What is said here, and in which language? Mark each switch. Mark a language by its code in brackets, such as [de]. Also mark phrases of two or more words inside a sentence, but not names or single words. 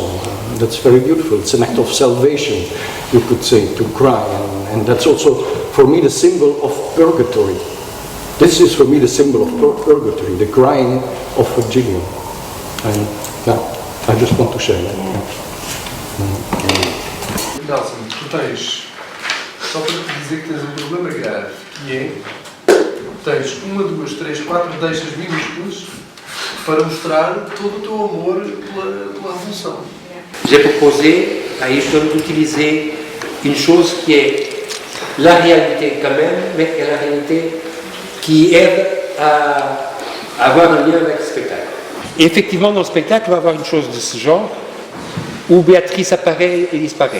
[en] That's very beautiful. It's an act of salvation, you could say, to cry, and that's also for me the symbol of purgatory. This is for me the symbol of purgatory, the crying of Virgilio. And I just want to share that. [pt] Nelson, tu tens, só para te dizer que tens um problema grave, que é, tens 1, 2, 3, 4 deixas minúsculas para mostrar todo o teu amor pela revolução. [fr] J'ai proposé à Ishton d'utiliser une chose qui est la réalité quand même, mais la réalité qui aide à avoir un lien avec le spectacle. Et effectivement, dans le spectacle, on va avoir une chose de ce genre, où Béatrice apparaît et disparaît.